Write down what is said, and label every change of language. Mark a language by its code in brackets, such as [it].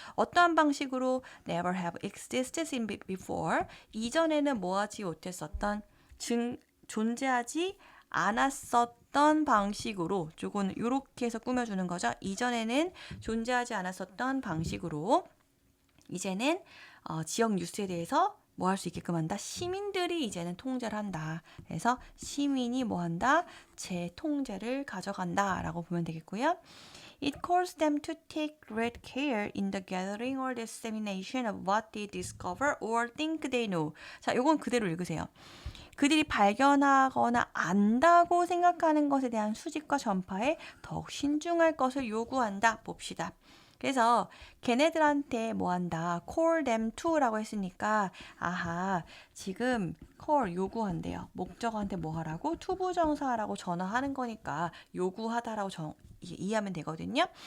[ko] 어떠한 방식으로 [en] never have existed in before [ko] 이전에는 뭐하지 못했었던 존재하지 않았었던 방식으로 조금 이렇게 해서 꾸며주는 거죠. 이전에는 존재하지 않았었던 방식으로 이제는 지역 뉴스에 대해서 뭐 할 수 있게끔 한다? 시민들이 이제는 통제를 한다. 그래서 시민이 뭐 한다? 제 통제를 가져간다 라고 보면 되겠고요. [en] It calls them to take great care in the gathering or dissemination of what they discover or think they know. [ko] 자, 요건 그대로 읽으세요. 그들이 발견하거나 안다고 생각하는 것에 대한 수집과 전파에 더욱 신중할 것을 요구한다. 봅시다. 그래서 걔네들한테 뭐 한다. call them to라고 했으니까 아하 지금 call 요구한대요. 목적어한테 뭐 하라고? 투부정사라고 전화하는 거니까 요구하다라고 이해하면 되거든요.